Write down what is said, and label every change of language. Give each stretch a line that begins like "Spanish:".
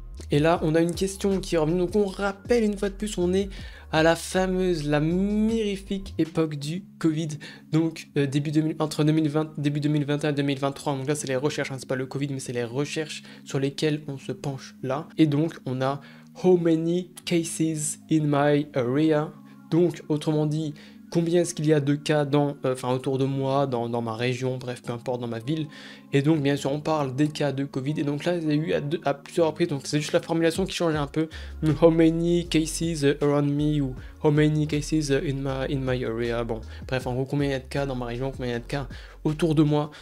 French: Et là, on a une question qui est revenue. Donc, on rappelle une fois de plus, on est à la mirifique époque du Covid. Donc, entre début 2021 et 2023. Donc là, c'est les recherches, hein, c'est pas le Covid, mais c'est les recherches sur lesquelles on se penche là. Et donc, on a
English: How many cases in my area?
French: Donc, autrement dit, combien est-ce qu'il y a de cas autour de moi, dans ma région, bref, peu importe, dans ma ville. Et donc, bien sûr, on parle des cas de Covid. Et donc là, il y a eu à plusieurs reprises, donc c'est juste la formulation qui changeait un peu.
English: How many cases around me
French: ou
English: how many cases in my area.
French: Bon, bref, en gros, combien il y a de cas dans ma région, combien il y a de cas autour de moi.